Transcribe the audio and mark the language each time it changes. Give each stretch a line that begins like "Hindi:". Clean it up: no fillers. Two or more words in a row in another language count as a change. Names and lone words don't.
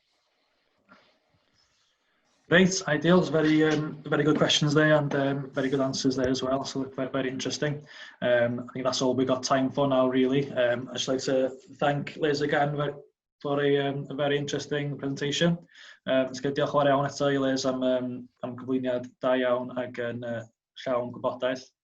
English: Great, ideal. Very good questions there, and very good answers there as well. So very, very interesting. I think that's all we've got time for now, really. I'd just like to thank Liz again for a very interesting presentation.
Welsh: Diolch yn fawr iawn eto i Liz am gyflwyniad da iawn ac yn llawn gwybodaeth.